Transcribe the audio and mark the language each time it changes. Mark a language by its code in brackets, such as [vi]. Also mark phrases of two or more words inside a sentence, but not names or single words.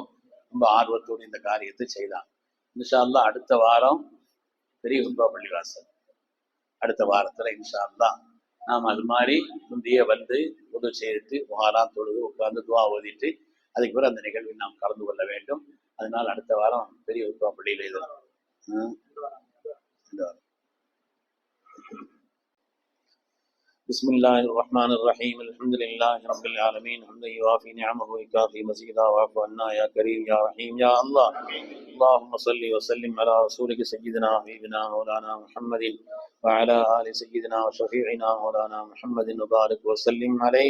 [ta] ரொம்ப ஆர்வத்தோடு இந்த காரியத்தை செய்தாங்க. [ar] إن شاء الله [ta] அடுத்த வாரம் பெரிய ஜும்மா பள்ளிவாசல், அடுத்த வாரத்துல [ar] إن شاء الله [ta] நாம் அது மாதிரி முந்தைய வந்து உதவி செய்து வாரம் தொழுது உட்கார்ந்து துவா ஓதிட்டு அதுக்கு பிறகு அந்த நிகழ்வில் நாம் கலந்து கொள்ள வேண்டும். அதனால் அடுத்த வாரம் பெரிய உருவா பள்ளியில் இது [ar] بسم الله الرحمن الرحيم الحمد لله رب العالمين حمدا يوافي نعمه ويكافي مزيدا واعف عنا يا كريم يا رحيم يا الله. اللهم صل وسلم على رسولك سيدنا حبيبنا مولانا محمد وعلى آل سيدنا وشفيعنا مولانا محمد وبارك وسلم عليه.